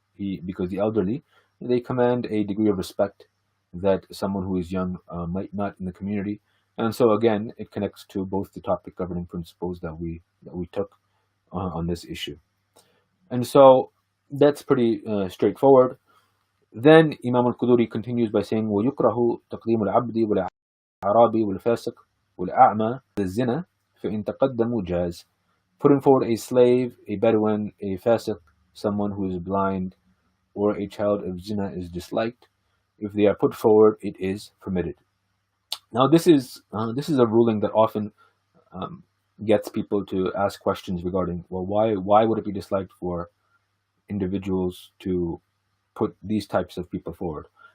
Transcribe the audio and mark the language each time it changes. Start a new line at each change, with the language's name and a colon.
English: Because the elderly, they command a degree of respect that someone who is young might not in the community. And so again, it connects to both the topic governing principles that we took on this issue. And so that's pretty straightforward. Then Imam al-Quduri continues by saying,
Arabic: وَيُكْرَهُ تَقْدِيمُ الْعَبْدِ وَالْأَعْرَابِ وَالْفَاسِقِ وَالْأَعْمَى الزِّنَا فَإِنْ تَقَدَّمُوا جَازَ.
English: Putting forward a slave, a Bedouin, a Fasiq, someone who is blind, or a child of zina is disliked. If they are put forward, it is permitted. Now, this is a ruling that often gets people to ask questions regarding, well, why would it be disliked for individuals to put these types of people forward?